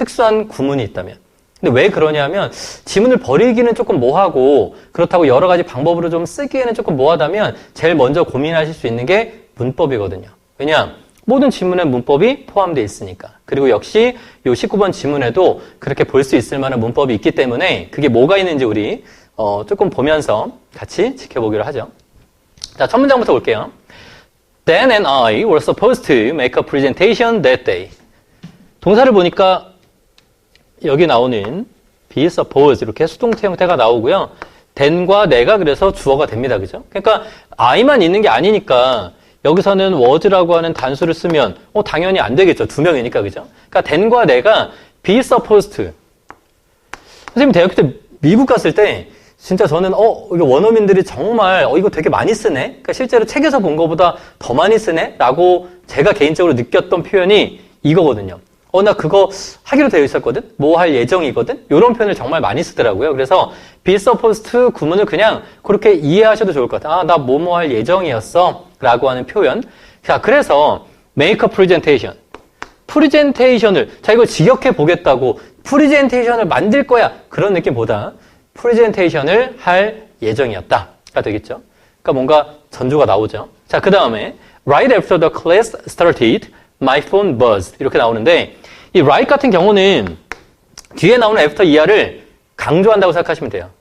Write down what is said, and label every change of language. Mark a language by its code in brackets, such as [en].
[ko] 특수한 구문이 있다면. 근데 왜 그러냐면 지문을 버리기는 조금 뭐하고 그렇다고 여러 가지 방법으로 좀 쓰기에는 조금 뭐하다면 제일 먼저 고민하실 수 있는 게 문법이거든요. 왜냐? 모든 지문에 문법이 포함되어 있으니까. 그리고 역시 이 19번 지문에도 그렇게 볼 수 있을 만한 문법이 있기 때문에 그게 뭐가 있는지 우리 조금 보면서 같이 지켜보기로 하죠. 자, 첫 문장부터 볼게요. [en] Dan and I were supposed to make a presentation that day. [ko] 동사를 보니까 여기 나오는 be supposed 이렇게 수동태 형태가 나오고요. than과 내가 그래서 주어가 됩니다. 그죠? 그러니까 I만 있는 게 아니니까 여기서는 was라고 하는 단수를 쓰면 당연히 안 되겠죠. 두 명이니까. 그죠? 그러니까 than과 내가 be supposed to. 선생님 대학교 때 미국 갔을 때 진짜 저는 이거 원어민들이 정말 이거 되게 많이 쓰네. 그러니까 실제로 책에서 본 것보다 더 많이 쓰네라고 제가 개인적으로 느꼈던 표현이 이거거든요. 나 그거 하기로 되어 있었거든? 뭐 할 예정이거든? 이런 표현을 정말 많이 쓰더라고요. 그래서 be supposed to 구문을 그냥 그렇게 이해하셔도 좋을 것 같아요. 나 뭐뭐 할 예정이었어. 라고 하는 표현. [en] 자, 그래서 make a presentation. [ko] 프리젠테이션을, 이걸 직역해 보겠다고 프리젠테이션을 만들 거야. 그런 느낌보다 프리젠테이션을 할 예정이었다가 되겠죠. 그러니까 뭔가 전조가 나오죠. 자, 그 다음에 [en] right after the class started, my phone buzzed [ko] 이렇게 나오는데 이 right 같은 경우는 뒤에 나오는 after ER을 강조한다고 생각하시면 돼요.